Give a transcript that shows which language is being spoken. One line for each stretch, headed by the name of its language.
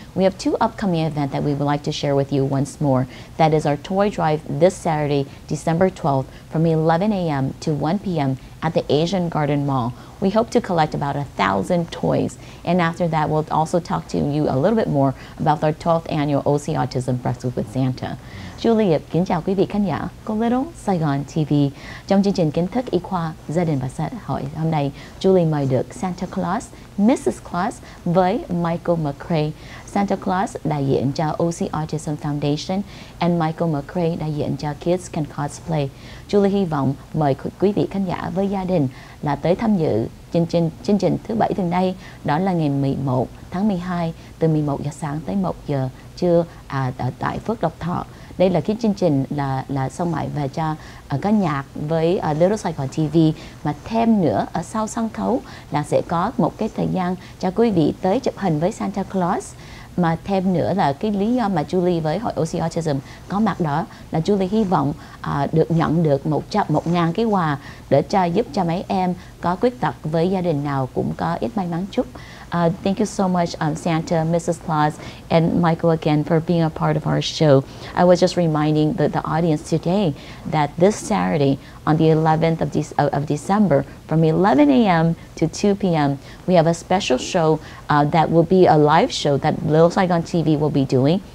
English: We have two upcoming events that we would like to share with you once more. That is our toy drive this Saturday, December 12th from 11 a.m. to 1 p.m. at the Asian Garden Mall. We hope to collect about 1,000 toys. And after that, we'll also talk to you a little bit more about our 12th annual OC Autism Breakfast with Santa.
Vietnamese: Julie kính chào quý vị khán giả của Little Saigon TV. Trong chương trình Kiến Thức Y Khoa, Gia đình và xã hội hôm nay, Julie mời được Santa Claus, Mrs. Claus với Micheal McRae. Santa Claus đại diện cho OC Autism Foundation and Micheal McRae đại diện cho Kids Can Cosplay. Julie hy vọng mời quý vị khán giả với gia đình là tới tham dự chương trình thứ Bảy tuần đây, đó là ngày 11 tháng 12 từ 11 giờ sáng tới 1 giờ trưa tại Phước Lộc Thọ. Đây là cái chương trình là song mại và cho có nhạc với Little Saigon TV, mà thêm nữa ở sau sân khấu là sẽ có một cái thời gian cho quý vị tới chụp hình với Santa Claus. Mà thêm nữa là cái lý do mà Julie với hội OC Autism có mặt đó là Julie hy vọng được nhận được 1.000 cái quà để giúp cho mấy em có khuyết tật với gia đình nào cũng có ít may mắn chút.
English: Thank you so much, Santa, Mrs. Claus, and Micheal again for being a part of our show. I was just reminding the audience today that this Saturday on the 11th of December from 11 a.m. to 2 p.m. we have a special show that will be a live show that Little Saigon TV will be doing.